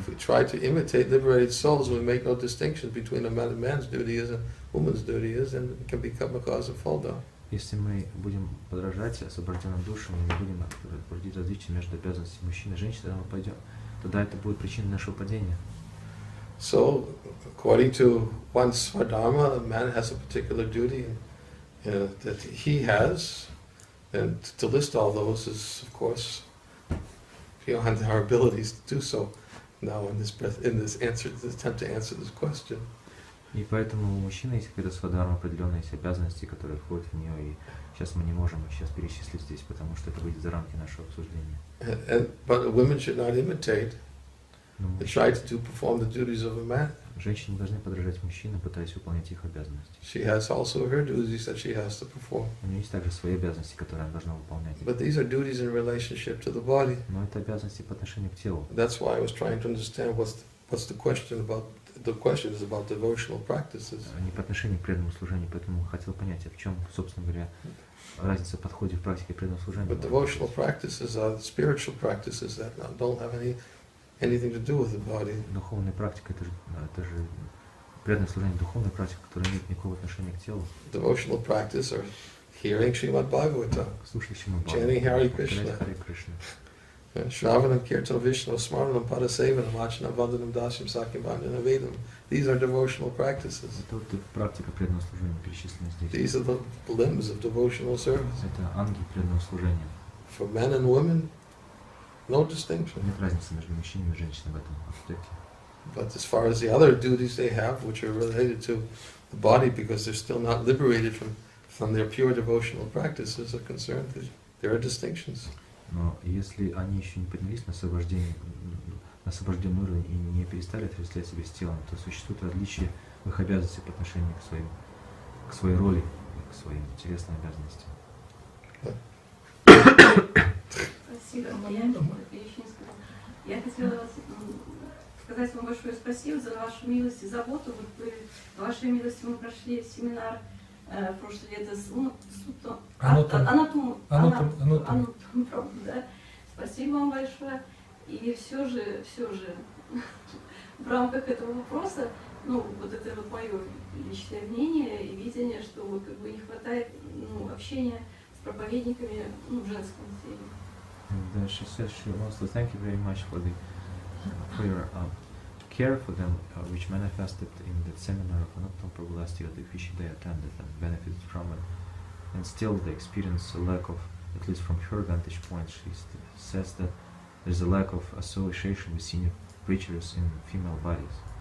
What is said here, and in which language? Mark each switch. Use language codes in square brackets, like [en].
[en] If we try to imitate liberated souls and we make no distinctions between a man's duty is and a woman's duty is, then it can become a cause of fall down. [ru] Если мы будем подражать освобожденным душам и не будем проводить различия между обязанностями мужчин и женщин, тогда это будет причиной нашего падения. [en] So, according to one's svadharma, a man has a particular duty that he has, and to list all those is, of course, beyond our abilities to do so now in this attempt to answer this question. [ru] И поэтому у мужчины есть какая-то свадхарма, определенные есть обязанности, которые входят в нее, и сейчас мы не можем их сейчас перечислить здесь, потому что это выйдет за рамки нашего обсуждения. [en] But women should not imitate [ru] Но [en] and try to perform the duties of a man. [ru] женщины не должны подражать мужчинам, пытаясь выполнять их обязанности. [en] She has also her duties that she has to perform. [ru] У нее есть также свои обязанности, которые она должна выполнять. [en] But these are duties in relationship to the body. [ru] Но это обязанности по отношению к телу. [en] That's why I was trying to understand what's the question about. The question is about devotional practices. [ru] Не по отношению к преданному служению, поэтому хотел понять, в чем, собственно говоря, разница в подходе в практике преданного служения. [en] But devotional practices are spiritual practices that don't have anything to do with the body. [ru] Духовная практика это же преданное служение, духовная практика, которая не имеет никакого отношения к телу. [en] Devotional practice are hearing Srimad Bhagavatam, [ru] Слушать Шримад [en] chanting Hare Krishna, [ru] Харе Кришна, [sa] Shravanam Kirtanam Vishnu, Smaranam Padasevanam, Achanam Vandanam Dasyam Sakyam Vandanam Vedam. [en] These are devotional practices. [ru] это вот практика преданного служения перечислена здесь. [en] These are the limbs of devotional service. [ru] Это анги преданного служения. [en] For men and women, no distinction. [ru] Нет разницы между мужчинами и женщинами в этом аспекте. [en] But as far as the other duties they have, which are related to the body, because they're still not liberated from their pure devotional practices, are concerned, there are distinctions. [ru] Но если они еще не поднялись на освобожденный уровень и не перестали отождествлять себя с телом, то существует различия в их обязанностях по отношению к своей роли, к своим телесным обязанностям. Спасибо. Я еще не сказала. Я хотела сказать вам большое спасибо за вашу милость и заботу. Вот вы, вашей милостью мы прошли семинар прошлое лето с анатом, да. Спасибо вам большое. И все же в рамках этого вопроса, ну, вот это вот мое личное мнение и видение, что вот как бы не хватает общения с проповедниками в женском теле. [en] And she says she wants to thank you very much for your care for them, which manifested in the seminar of Anattam Prabhu last year, which they attended and benefited from it. And still they experience a lack of, at least from her vantage point, she says that there's a lack of association with senior preachers in female bodies.